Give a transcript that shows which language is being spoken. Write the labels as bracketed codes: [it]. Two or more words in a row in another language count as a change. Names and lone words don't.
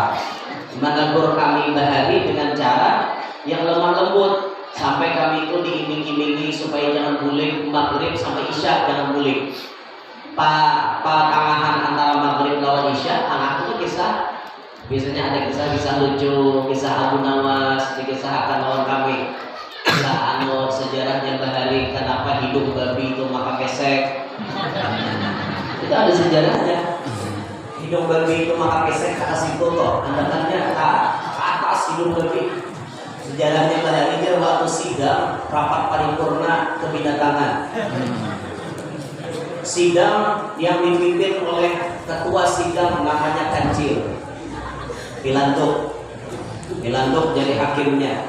[id] Menegur kami bahari dengan cara yang lemah lembut sampai kami itu diiming-imingi supaya jangan bulik maghrib sampai isya jangan bulik. [bjn] Tangahan antara maghrib lawan isya anak itu kisah biasanya ada kisah lucu, kisah Abu Nawas dikisahkan lawan kami, kisah sejarahnya bahari kenapa hidup babi itu maka kesek. [id] Itu ada sejarahnya. [bjn] Hidup babi itu maka kesek ke atas itu toh andalannya ke atas hidup babi. [id] Sejarahnya bahari dia waktu sidang rapat paripurna kebinatangan. Sidang yang dipimpin oleh ketua sidang namanya Kancil Pilanduk jadi hakimnya.